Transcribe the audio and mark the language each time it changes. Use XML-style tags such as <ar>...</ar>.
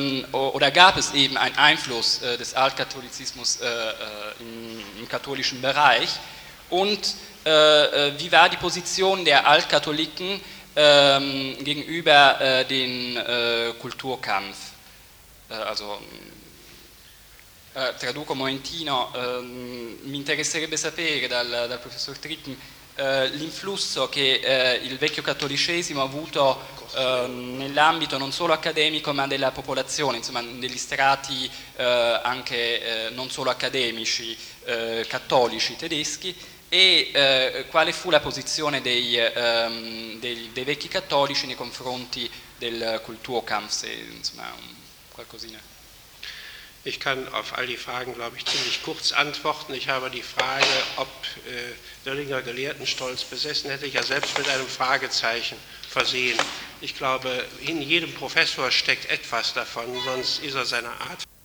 <de>Oder gab es eben einen Einfluss des Altkatholizismus im katholischen Bereich? Und wie war die Position der Altkatholiken gegenüber dem Kulturkampf?</de> <it>Also, traduco momentino, mi interesserebbe sapere dal professor Trippen l'influsso che il vecchio cattolicesimo ha avuto nell'ambito non solo accademico ma della popolazione, insomma negli strati anche non solo accademici, cattolici, tedeschi. E quale fu la posizione dei vecchi cattolici nei confronti del Kulturkampf, insomma, qualcosina?</it> <de>Ich kann auf all die Fragen, glaube ich, ziemlich kurz antworten. Ich habe die Frage, ob Döllinger Gelehrtenstolz besessen hätte, ich ja selbst mit einem Fragezeichen versehen. Ich glaube, in jedem Professor steckt etwas davon, sonst ist er seiner Art.</de>